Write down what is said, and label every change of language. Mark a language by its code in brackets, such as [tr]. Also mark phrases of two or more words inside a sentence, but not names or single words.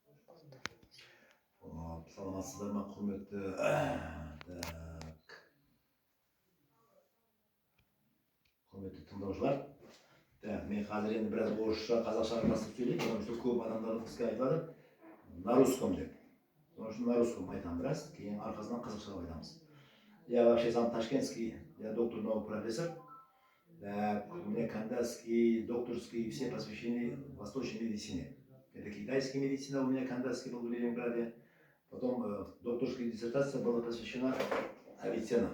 [kk] Саламатсыздар ма, құрметті құрметті тыңдаушылар. Мен қазір енді біраз орысша, қазақша араластырып сөйлеймін, [ru] потому что [kk] көп адамдар бізге айтылады [ru] на русском [kk] деп. [ru] Потому что на русском [kk] айтамын біраз, кейін арқасынан қазақша айтамыз. [ru] Я вообще сам ташкентский, я доктор наук профессор. У меня кандидатский, докторский, все посвящены восточной медицине. Это китайская медицина, у меня кандидатский был в Ленинграде. Потом докторская диссертация была посвящена Авиценна.